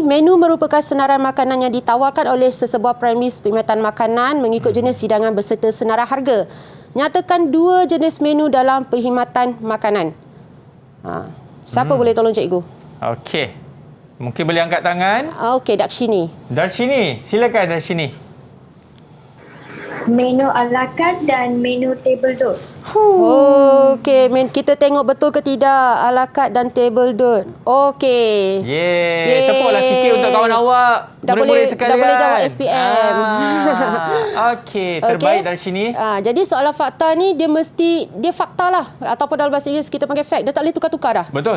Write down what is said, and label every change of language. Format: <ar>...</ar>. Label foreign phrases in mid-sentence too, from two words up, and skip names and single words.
<ms>Menu merupakan senarai makanan yang ditawarkan oleh sesebuah premis perkhidmatan makanan mengikut jenis hidangan berserta senarai harga. Nyatakan 2 jenis menu dalam perkhidmatan makanan. Siapa boleh tolong cikgu? Okey. Mungkin boleh angkat tangan. Okey, Darshini. Darshini, silakan Darshini. Menu</ms> <fr>à la carte</fr> <ms>dan menu</ms> <fr>table d'hôte.</fr> <ms>Okey, kita tengok betul ke tidak</ms> <fr>à la carte</fr> <ms>dan</ms> <fr>table d'hôte.</fr> <ms>Okey. Yeay. Tepuklah sikit untuk kawan awak. Murid-murid sekalian. Dah boleh jawab SPM. Okey, terbaik dari sini. Jadi soalan fakta ni dia fakta lah. Ataupun dalam bahasa Inggeris kita panggil fact. Dia tak boleh tukar-tukar dah. Betul.</ms>